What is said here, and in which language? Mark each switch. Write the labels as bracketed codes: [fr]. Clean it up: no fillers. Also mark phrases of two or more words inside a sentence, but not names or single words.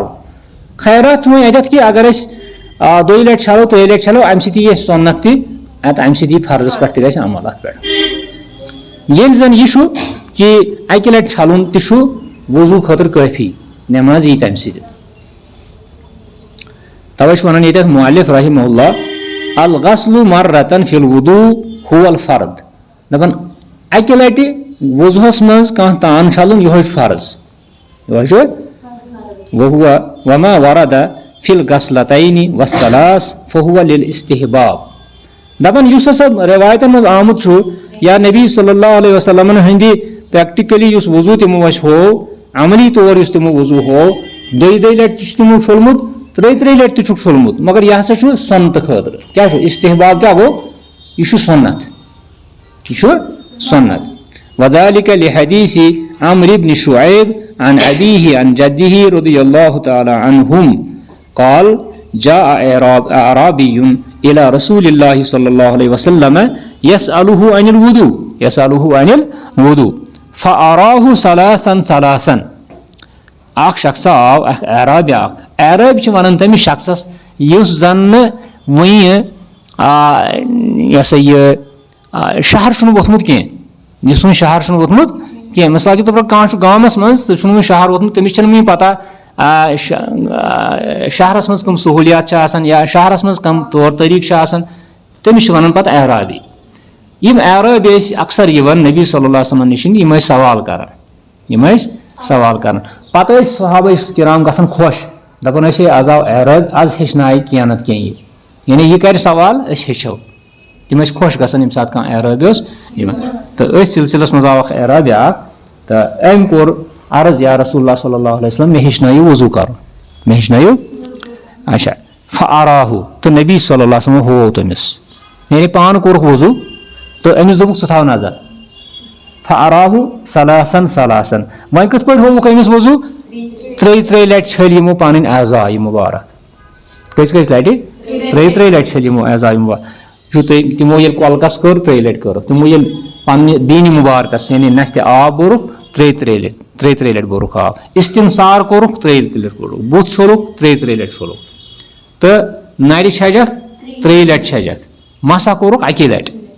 [ks] خیرات چھُ وۄنۍ اَتٮ۪تھ کہ اگر أسۍ 2 لٹہِ چھلو 3 لٹہِ چھلو، امہِ سۭتۍ یی اَسہِ سۄنت تہِ، امہِ سۭتۍ یی فرضس پٮ۪ٹھ تہِ گژھِ عمل اتھ پٮ۪ٹھ. ییٚلہِ زن یہِ چھُ کہ 1 لٹہِ چھلُن تہِ چھُ وضوٗ خٲطرٕ کٲفی، نٮ۪ماز یی تمہِ سۭتۍ. توے چھُ ونان ییٚتٮ۪تھ مؤلف [ar] رحمہ اللہ الغسل مرتن فی الوضوء هو الفرد. [ks] دپان 1 لٹہِ وضوٗہس منٛز کانٛہہ تان چھلُن یِہوے چھُ فرض، یِہوے چھُ. [ar] وما ورد فی الغسلتین والثلاث فهو للاستحباب. [ks] دپان یُس ہسا روایتن منٛز آمُت چھُ یا نبی صلی اللہ علیہ وسلمن ہٕنٛدِ پریکٹِکلی یُس وضوٗ تِمو اَسہِ ہوو، عملی طور یُس تِمو وضوٗ ہوو، 2 لٹہِ چھُ تِمو چھوٚلمُت، ترٛیہِ لٹہِ تہِ چھُکھ چھوٚلمُت مگر یہِ ہسا چھُ سۄنتہٕ خٲطرٕ کیٛاہ چھُ استحباب کیٛاہ گوٚو یہِ چھُ سُنت یہِ چھُ سُنت [ar] وذلك لحديث عمرو بن شعيب عن أبيه عن جده رضي الله تعالى عنهم قال جاء أعرابي إلى رسول الله صلى الله عليه وسلم يسأله عن الوضوء فأراه ثلاثا [ks] اکھ شخص آو اکھ اعرابی اعرابی چھِ وَنان تٔمِس شخصس یُس زن نہٕ وٕنہِ یہِ ہسا یہِ شہر چھُنہٕ ووٚتھمُت کینٛہہ یُس وٕنہِ شہر چھُنہٕ ووٚتھمُت کینٛہہ [ur] مِثال کے طور پر [ks] کانٛہہ چھُ گامس منٛز تہٕ چھُنہٕ وٕنہِ شہر ووٚتھمُت تٔمِس چھنہٕ وٕنہِ پتہ شہرس منٛز کٕم سہوٗلیات چھِ آسان یا شہرس منٛز کم طور طریٖقہٕ چھِ آسان تٔمِس چھِ وَنان پتہٕ اعرابی یِم اعرابی ٲسۍ اکثر یِوان نبی [ar] صلی اللہ علیہ وسلم [ks] نِش یِم ٲسۍ سوال کران پتہٕ ٲسۍ صحابہ کرام گژھان خۄش دپان ٲسۍ ہے آز آو اعرابی آز ہیٚچھنایہِ کینٛہہ نتہٕ کینٛہہ یہِ یعنی یہِ کرِ سوال أسۍ ہیٚچھو تِم ٲسۍ خۄش گژھان ییٚمہِ ساتہٕ کانٛہہ اعرابی اوس یِوان تہٕ أتھۍ سلسلس منٛز آو اکھ اعرابی اکھ تہٕ أمۍ کوٚر عرض [ar] یا رسول اللہ صلی اللہ علیہ وسلم [ks] مےٚ ہیٚچھنٲیِو وضوٗ کرُن اچھا فأراہوٗ تہٕ نبی [ar] صلی اللہ علیہ وسلم [ks] ہوو تٔمِس یعنی پانہٕ کوٚرُکھ وضوٗ تہٕ أمِس دوٚپُکھ ژٕ تھاو نظر فأراہوٗ ثلاثن وۄنۍ کِتھ پٲٹھۍ ہووُکھ أمِس وضوٗ ترٛیٚیہِ لٹہِ چھٔلۍ یِمو پنٕنۍ اعضاء مُبارک کٔژِ لٹہِ ترٛیٚیہِ لٹہِ چھٔلۍ یِمو اعضاء مُبارک چھُ تِمو ییٚلہِ کۄلکس کٔر ترٛیٚیہِ لٹہِ کٔرٕکھ تِمو ییٚلہِ پننہِ دیٖنہِ مُبارکس یعنی نستہِ آب بوٚرُکھ ترٛیٚیہِ لٹہِ بوٚرُکھ آب استنثار کوٚرُکھ ترٛیٚیہِ لٹہِ کوٚرُکھ بُتھ چھوٚلُکھ ترٛیٚیہِ لٹہِ چھوٚلُکھ تہٕ نرِ چھجکھ ترٛیٚیہِ لٹہِ چھجکھ مسا کوٚرُکھ اکی لٹہِ